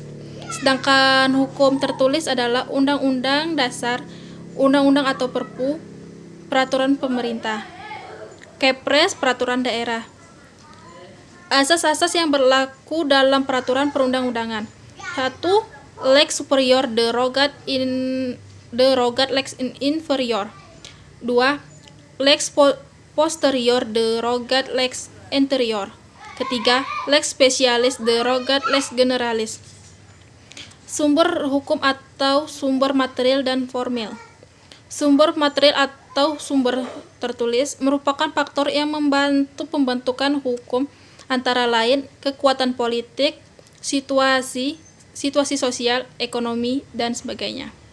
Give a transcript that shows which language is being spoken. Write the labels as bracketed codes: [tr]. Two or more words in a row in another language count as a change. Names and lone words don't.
[id] Sedangkan hukum tertulis adalah undang-undang dasar, undang-undang atau perpu, peraturan pemerintah, kepres, peraturan daerah. Asas-asas yang berlaku dalam peraturan perundang-undangan. 1. [la] Lex superior derogat lex inferior. [id] 2. [la] Lex posterior derogat lex anterior. [id] Ketiga, [la] lex specialis derogat lex generalis. [id] Sumber hukum atau sumber material dan formil. Sumber material atau sumber tertulis merupakan faktor yang membantu pembentukan hukum, antara lain kekuatan politik, situasi sosial, ekonomi, dan sebagainya.